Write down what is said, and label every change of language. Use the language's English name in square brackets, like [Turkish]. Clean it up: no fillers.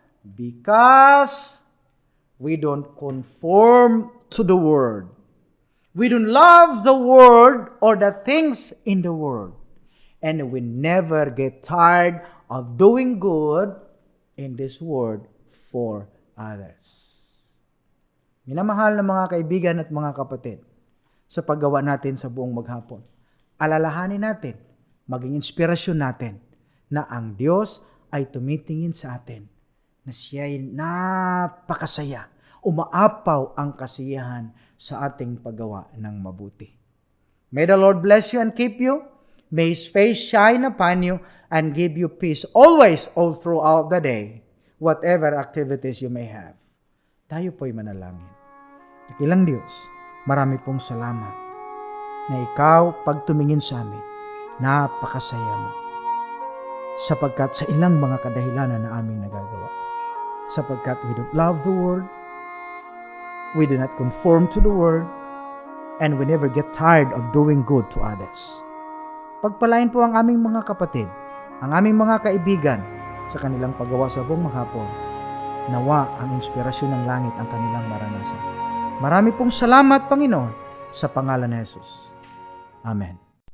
[English] Because we don't conform to the world. We don't love the world or the things in the world. And we never get tired of doing good in this world for others. [Filipino] Minamahal na mga kaibigan at mga kapatid, sa paggawa natin sa buong maghapon, alalahanin natin, maging inspirasyon natin na ang Diyos ay tumitingin sa atin na siya'y napakasaya. Umaapaw ang kasiyahan sa ating paggawa ng mabuti. [English] May the Lord bless you and keep you. May His face shine upon you and give you peace always, all throughout the day, whatever activities you may have. [Filipino] Tayo po'y manalangin. Dakilang Diyos, marami pong salamat na Ikaw, pag tumingin sa amin, napakasaya mo. Sapagkat sa ilang mga kadahilanan na aming nagagawa. [English] Sapagkat we don't love the world, we do not conform to the world, and we never get tired of doing good to others. [Filipino] Pagpalain po ang aming mga kapatid, ang aming mga kaibigan sa kanilang paggawa sa buong maghapon. Nawa ang inspirasyon ng langit ang kanilang maranasan. Marami pong salamat, Panginoon, sa pangalan ni Jesus. Amen.